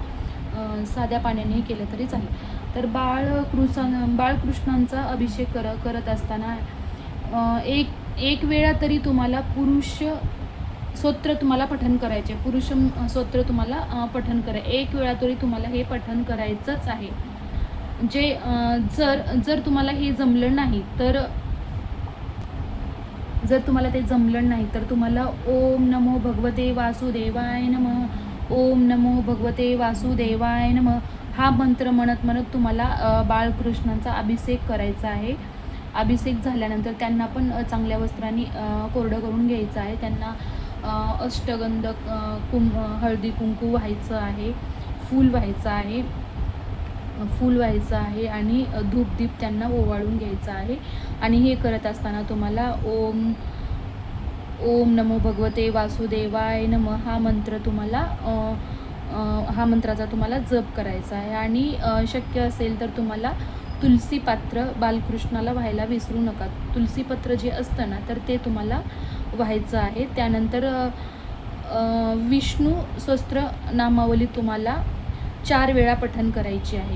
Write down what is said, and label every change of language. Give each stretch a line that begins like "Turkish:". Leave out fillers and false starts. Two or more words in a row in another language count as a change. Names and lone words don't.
Marathi: तर बाळकृष्णांचा अभिषेक करत असताना एक वेळा तरी तुम्हाला पुरुष स्तोत्र तुम्हाला पठण करायचे. पुरुष स्तोत्र तुम्हाला पठण एक वेळा तरी तुम्हाला हे पठण करायचंच आहे. जर तुम्हाला हे जमलं नाही तर तुम्हाला
Sanskrit: ओम नमो भगवते वासुदेवाय नमः, ओम नमो भगवते वासुदेवाय नमः
Marathi: हा मंत्र म्हणत तुम्हाला बाळकृष्णांचा अभिषेक करायचा आहे. अभिषेक झाल्यानंतर त्यांना पण चांगल्या वस्त्रांनी कोरडं करून घ्यायचं आहे. त्यांना अष्टगंध हळदी कुंकू व्हायचं आहे, फूल व्हायचं आहे आणि धूपदीप त्यांना ओवाळून घ्यायचं आहे. आणि हे करत असताना तुम्हाला
Sanskrit: ओम नमो भगवते वासुदेवाय नमः
Marathi: हा मंत्राचा तुम्हाला जप करायचा आहे. आणि शक्य असेल तर तुम्हाला तुलसीपात्र बालकृष्णाला व्हायला विसरू नका. तुलसीपत्र जे असतं ना तर ते तुम्हाला व्हायचं आहे. त्यानंतर विष्णू सहस्त्र नामावली तुम्हाला 4 वेळा पठण करायची आहे.